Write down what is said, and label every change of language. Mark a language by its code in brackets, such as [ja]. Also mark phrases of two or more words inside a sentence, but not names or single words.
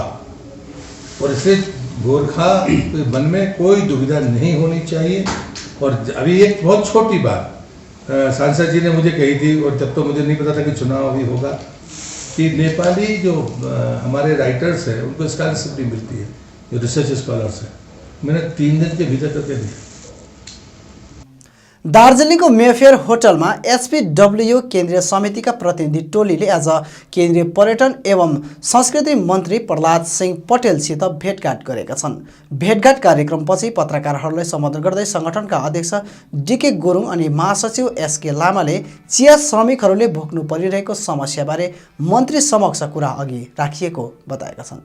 [hi] और इससे गोरखा के मन में कोई दुविधा नहीं होनी चाहिए। और अभी एक बहुत छोटी बात सांसद जी ने मुझे कही थी, और जब तो मुझे नहीं पता था कि चुनाव अभी होगा, कि नेपाली जो हमारे राइटर्स हैं उनको स्कॉलरशिप नहीं मिलती है, जो [en] research scholars [hi] हैं। मैंने 3 दिन के भीतर करके दिया। [ne] दार्जिलिङको मेफेयर होटलमा एसपीडब्ल्यू केन्द्रीय समितिका प्रतिनिधि टोलीले आज केन्द्रीय पर्यटन एवं संस्कृति मन्त्री प्रहलाद सिंह पटेलसित भेटघाट गरेका छन्। भेटघाट कार्यक्रमपछि पत्रकारहरूलाई सम्बोधन गर्दै संगठनका अध्यक्ष डीके गुरुङ अनि महासचिव एसके लामाले चिया श्रमिकहरूले भोग्नु परिरहेको समस्याबारे मन्त्री समक्ष कुरा अघि राखिएको बताएका छन्।